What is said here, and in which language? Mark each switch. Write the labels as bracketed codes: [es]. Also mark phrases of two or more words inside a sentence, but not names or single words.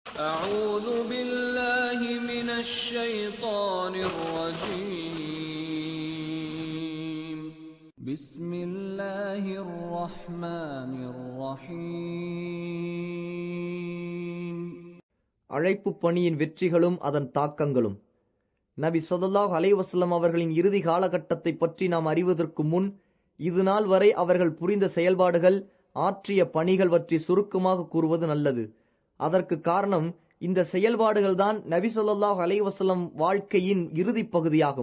[ar] أعوذ بالله من الشيطان الرجيم بسم الله الرحمن الرحيم. [ta] அழைப்பு பணியின் வெற்றிகளும் அதன் தாக்கங்களும். நபி [ar] صلى الله عليه وسلم [ta] அவர்களின் இறுதி காலகட்டத்தை பற்றி நாம் அறிவதற்கு முன் இது நாள் வரை அவர்கள் புரிந்த செயல்பாடுகள், ஆற்றிய பணிகள் பற்றி சுருக்கமாக கூறுவது நல்லது. அதற்கு காரணம், இந்த செயல்பாடுகள் தான் நபி [ar] صلى الله عليه وسلم [ta] வாழ்க்கையின் இறுதி பகுதியாகும்.